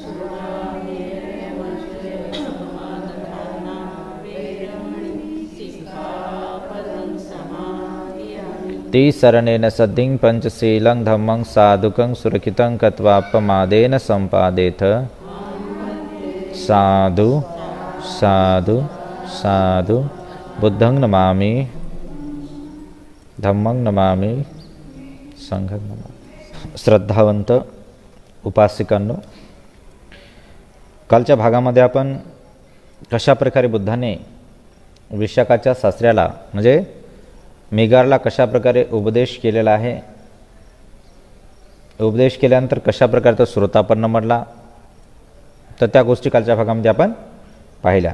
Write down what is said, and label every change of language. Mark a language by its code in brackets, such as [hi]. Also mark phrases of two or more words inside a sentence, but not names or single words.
[pi] ते शरणेन सद्धिं पंचशीलं धम्मं साधुकं सुरक्षितं कृत्वापमादेन सम्पादेथ। साधु साधु साधु। बुद्धं नमामि, धम्मं नमामि, संघं नमामि। [mr] श्रद्धावंत उपासिकांनो, कालच्या भागामध्ये आपण कशा प्रकारे बुद्धाने विशाखाच्या सासऱ्याला म्हणजे मेघारला कशा प्रकारे उपदेश केलेला आहे, उपदेश केल्यानंतर कशा प्रकारे तो श्रोतापन्न म्हणला, तर त्या गोष्टी कालच्या भागामध्ये आपण पाहिल्या.